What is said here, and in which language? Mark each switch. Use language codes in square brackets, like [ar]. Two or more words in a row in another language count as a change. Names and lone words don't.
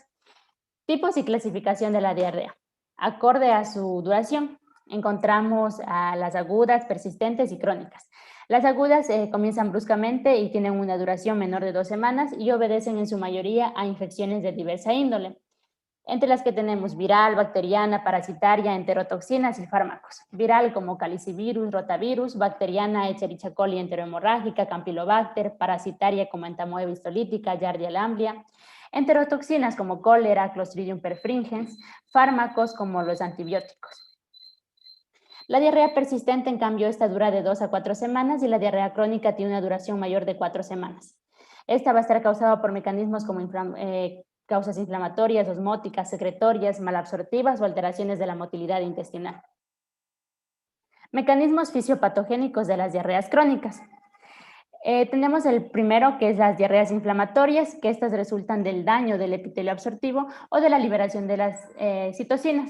[es] Tipos y clasificación de la diarrea. Acorde a su duración, encontramos a las agudas, persistentes y crónicas. Las agudas comienzan bruscamente y tienen una duración menor de 2 semanas y obedecen en su mayoría a infecciones de diversa índole, entre las que tenemos viral, bacteriana, parasitaria, enterotoxinas y fármacos. Viral como calicivirus, rotavirus, bacteriana, Escherichia coli enterohemorrágica, Campylobacter, parasitaria como entamoeba histolítica, Yardia lamblia, enterotoxinas como cólera, Clostridium perfringens, fármacos como los antibióticos. La diarrea persistente, en cambio, esta dura de 2 a 4 semanas y la diarrea crónica tiene una duración mayor de 4 semanas. Esta va a estar causada por mecanismos como causas inflamatorias, osmóticas, secretorias, malabsortivas o alteraciones de la motilidad intestinal. Mecanismos fisiopatogénicos de las diarreas crónicas. Tenemos el primero, que es las diarreas inflamatorias, que estas resultan del daño del epitelio absortivo o de la liberación de las citocinas.